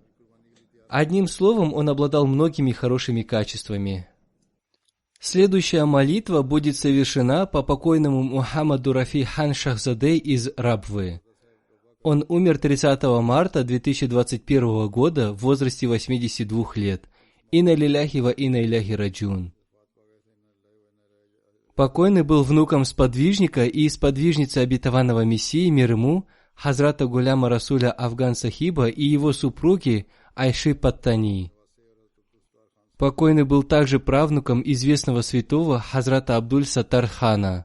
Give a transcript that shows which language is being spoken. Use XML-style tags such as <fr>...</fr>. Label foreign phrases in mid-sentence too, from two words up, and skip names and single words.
<ru>Одним словом, он обладал многими хорошими качествами. Следующая молитва будет совершена по покойному Мухаммаду Рафи Хан Шахзаде из Рабвы. Он умер 30 марта 2021 года в возрасте 82 лет.</ru> <ar>إنا لله و إنا إليه راجعون.</ar> <ru>Покойный был внуком сподвижника и сподвижницы обетованного Мессии, мир ему, Хазрата Гуляма Расуля Афган Сахиба и его супруги Айши Паттани. Покойный был также правнуком известного святого Хазрата Абдуль-Саттар Хана.</ru>